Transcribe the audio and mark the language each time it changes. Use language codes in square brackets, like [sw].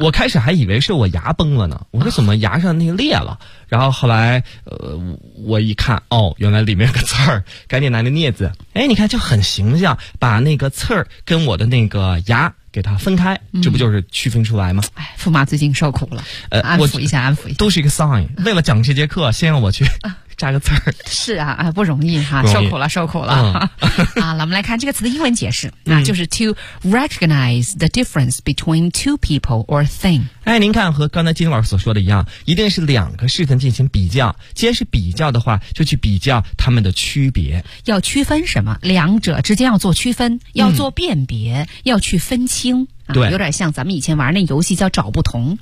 [zh] 我开始还以为是我牙崩了呢，我说怎么牙上那个裂了、然后后来我一看，哦，原来里面有个刺儿，赶紧拿那镊子，哎，你看就很形象，把那个刺儿跟我的那个牙给它分开、嗯、这不就是区分出来吗？哎，驸马最近受苦了，安抚一下，都是一个 sign， 为了讲这节课先让我去扎个刺儿。是啊，不容易哈、啊、受苦了、嗯、啊，咱们来看这个词的英文解释、嗯、 [en] 那就是 to recognize the difference between two people or thing。 [zh] 哎，您看和刚才金老师所说的一样，一定是两个事情进行比较，既然是比较的话，就去比较他们的区别，要区分什么，两者之间要做区分，要做辨别、嗯、要去分清啊、对，有点像咱们以前玩那游戏叫找不同。